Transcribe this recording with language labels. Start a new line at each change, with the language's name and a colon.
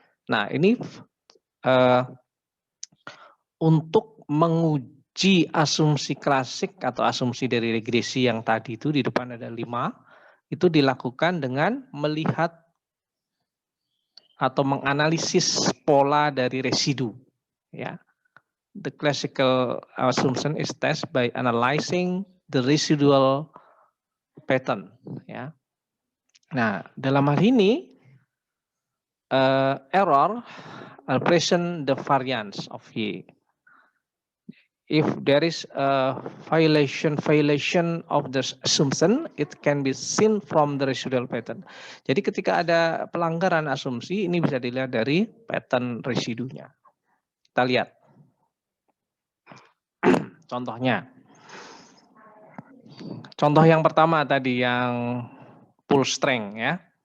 Indonesian: Nah, ini untuk menguji asumsi klasik atau asumsi dari regresi yang tadi itu di depan ada 5, itu dilakukan dengan melihat atau menganalisis pola dari residu ya.
English: The classical assumption is test by analyzing the residual pattern ya.
Indonesian: Nah, dalam hal ini error
English: present the variance of Y. If there is a violation of the assumption, it can be seen from the residual pattern.
Indonesian: Jadi ketika ada pelanggaran asumsi, ini bisa dilihat dari pattern residunya. Kita lihat. Contohnya. Contoh yang pertama tadi yang full strength ya.